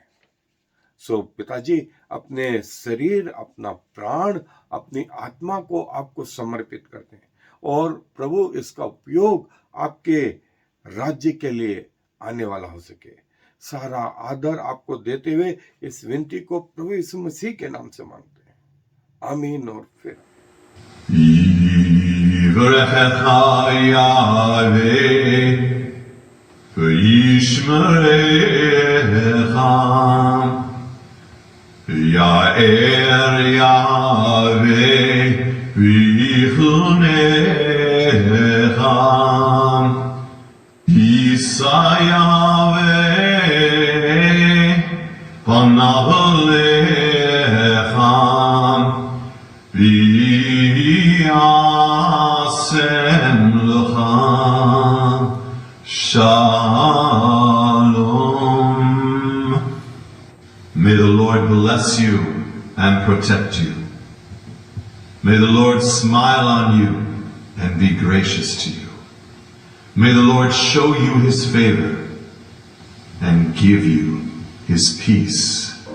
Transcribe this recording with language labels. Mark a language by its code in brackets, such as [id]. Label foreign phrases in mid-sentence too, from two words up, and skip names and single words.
[hi] पिताजी, अपने शरीर, अपना प्राण, अपनी आत्मा को आपको समर्पित करते हैं, और प्रभु इसका उपयोग आपके राज्य के लिए आने वाला हो सके। सारा आदर आपको देते हुए इस विनती को प्रभु यीशु मसीह के नाम से मांगते हैं, आमीन। और फिर [he] יאר יהוה ויחנך ישא יהוה פניו אליך וישם לך שלום. [en] May the Lord bless you and protect you. May the Lord smile on you and be gracious to you. May the Lord show you his favor and give you his peace.